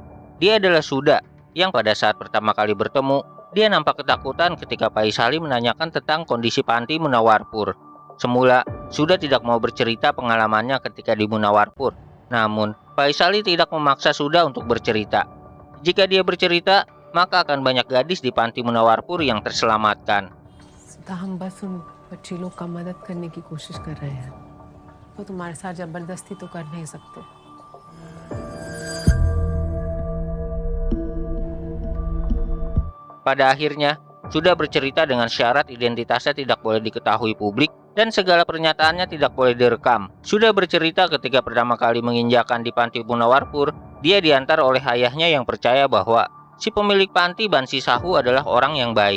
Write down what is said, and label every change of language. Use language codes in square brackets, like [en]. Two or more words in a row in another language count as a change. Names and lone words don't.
[id] Dia adalah Suda, yang pada saat pertama kali bertemu, dia nampak ketakutan ketika Faisali menanyakan tentang kondisi panti Munawarpur. Semula, Suda tidak mau bercerita pengalamannya ketika di Munawarpur. Namun, Faisali tidak memaksa Suda untuk bercerita. Jika dia bercerita, maka akan banyak gadis di panti Munawarpur yang terselamatkan. [hi] हम बस उन बच्ची लोग का मदद करने की कोशिश कर रहे हैं। वो तुम्हारे साथ जबरदस्ती तो कर नहीं सकते। [id] Pada akhirnya, Suda bercerita dengan syarat identitasnya tidak boleh diketahui publik dan segala pernyataannya tidak boleh direkam. Suda bercerita ketika pertama kali menginjakan di panti Munawarpur, dia diantar oleh ayahnya yang percaya bahwa si pemilik panti Bansi Sahu adalah orang yang baik.